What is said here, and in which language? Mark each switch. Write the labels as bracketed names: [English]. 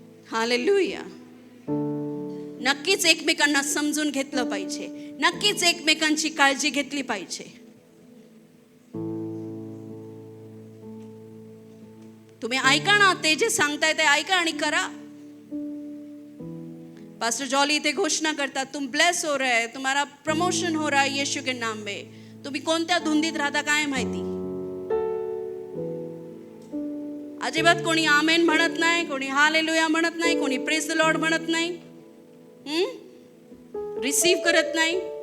[Marathi] Hallelujah. नक्कीच एकमेकांना समजून घेतलं पाहिजे. नक्कीच एकमेकांची काळजी घेतली पाहिजे. तुम्ही ऐका ना, ते जे सांगताय ते ऐका आणि करा. पास्टर जॉली इथे घोषणा करतात, [Hindi] तुम ब्लेस हो रहे, तुम्हारा प्रमोशन हो रहा है यीशु के नाम में. [Marathi] तुम्ही कोणत्या धुंदीत राहता काय माहिती. अजिबात कोणी आमेन म्हणत नाही, कोणी हालेलुया म्हणत नाही, कोणी प्रेज द लॉर्ड म्हणत नाही, रिसीव करत नाही.